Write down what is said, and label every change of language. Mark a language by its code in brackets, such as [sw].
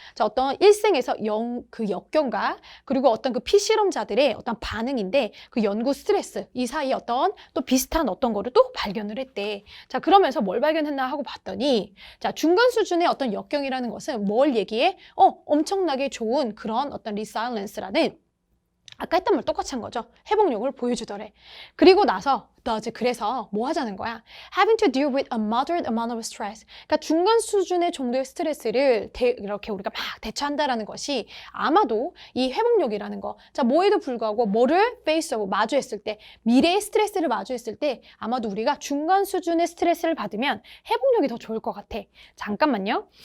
[ko] 자, 어떤 일생에서 그 역경과 그리고 어떤 그 피실험자들의 어떤 반응인데 그 연구 스트레스 이 사이에 어떤 또 비슷한 어떤 거를 또 발견을 했대. 자, 그러면서 뭘 발견했나 하고 봤더니, 자, 중간 수준의 어떤 역경이라는 것은 뭘 얘기해? 엄청나게 좋은 그런 어떤 resilience라는 아까 했던 말 똑같이 한 거죠. 회복력을 보여주더래. 그리고 나서 그래서 뭐 하자는 거야? [en] Having to deal with a moderate amount of stress. [ko] 그러니까 중간 수준의 정도의 스트레스를 이렇게 우리가 막 대처한다라는 것이 아마도 이 회복력이라는 거. 자, 뭐에도 불구하고 뭐를 face하고 마주했을 때, 미래의 스트레스를 마주했을 때 아마도 우리가 중간 수준의 스트레스를 받으면 회복력이 더 좋을 것 같아. 잠깐만요.